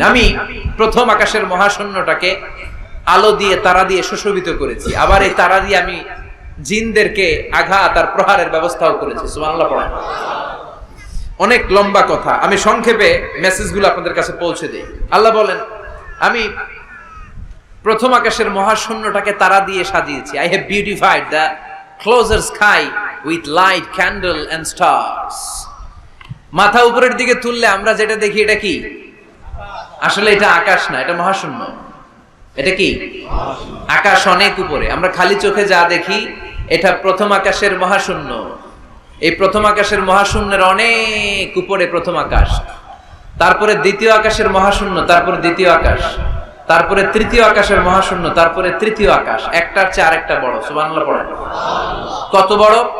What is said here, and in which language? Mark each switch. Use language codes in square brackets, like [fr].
[bn] আমি প্রথম আকাশের মহাশূন্যটাকে আলো দিয়ে, তারা দিয়ে সুশোভিত করেছি। আবার এই তারা দিয়ে আমি জিনদেরকে আঘাত আর প্রহারের ব্যবস্থাও করেছে। সুবহানাল্লাহ পড়েন। অনেক লম্বা কথা, আমি সংক্ষেপে মেসেজগুলো আপনাদের কাছে পৌঁছে দিই। আল্লাহ বলেন, আমি প্রথম আকাশের মহাশূন্যটাকে তারা দিয়ে সাজিয়েছি। [en] I have beautified the closer sky with light, candle and stars. [bn] মাথা উপরের দিকে তুললে আমরা যেটা দেখি এটা কি? আসলে এটা আকাশ না, এটা মহাশূন্য। এটা কি? আকাশ অনেক উপরে। আমরা খালি চোখে যা দেখি এটা প্রথম আকাশের মহাশূন্য। এই প্রথম আকাশের মহাশূন্যের অনেক উপরে প্রথম আকাশ, তারপরে দ্বিতীয় আকাশের মহাশূন্য, তারপরে দ্বিতীয় আকাশ, তারপরে তৃতীয় আকাশের মহাশূন্য, তারপরে তৃতীয় আকাশ। একটার চেয়ে আরেকটা বড়। সুবহানাল্লাহ পড়েন। কত বড়?